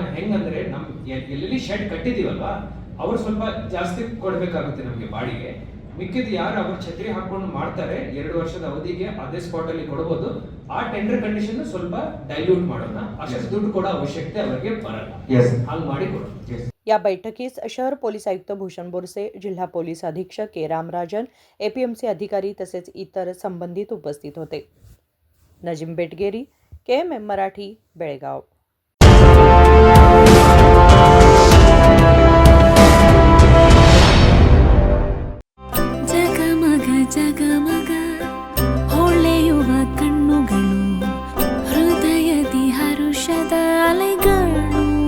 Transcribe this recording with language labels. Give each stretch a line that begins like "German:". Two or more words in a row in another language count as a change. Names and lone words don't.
Kannada: ಹೆಂಗಂದ್ರೆ ನಮ್ ಎಲ್ಲೆಲ್ಲಿ ಶೆಡ್ ಕಟ್ಟಿದೀವಲ್ವಾ, ಅವ್ರು ಸ್ವಲ್ಪ ಜಾಸ್ತಿ ಕೊಡ್ಬೇಕಾಗುತ್ತೆ ನಮ್ಗೆ ಬಾಡಿಗೆ. ಮಿಕ್ಕಿದ್ದು ಯಾರು ಅವ್ರ ಛತ್ರಿ ಹಾಕೊಂಡು ಮಾಡ್ತಾರೆ 2 ವರ್ಷದ ಅವಧಿಗೆ ಅದೇ ಸ್ಪಾಟ್ ಅಲ್ಲಿ ಕೊಡಬಹುದು. ಆ
English: tender condition
Kannada: ಸ್ವಲ್ಪ ಡೈಲ್ಯೂಟ್ ಮಾಡೋಣ, ಅಷ್ಟು ದುಡ್ಡು ಕೊಡೋ ಅವಶ್ಯಕತೆ ಅವ್ರಿಗೆ ಬರಲ್ಲ. ಹಂಗ್ ಮಾಡಿ ಕೊಡೋಣ.
Marathi: या बैठकीस शहर पोलीस आयुक्त भूषण बोरसे, जिल्हा पोलीस अधीक्षक के रामराजन, APMC अधिकारी तसेच इतर संबंधित उपस्थित होते. नजीम बेटगेरी, KMM मराठी, बेळगाव.
Kannada: ಜಗಮಗ ಜಗಮಗ ಹೊಳೆಯುವ ಕಣ್ಣುಗಳು, ಹೃದಯದಿ ಹರುಷದ ಅಲೆಗಳು.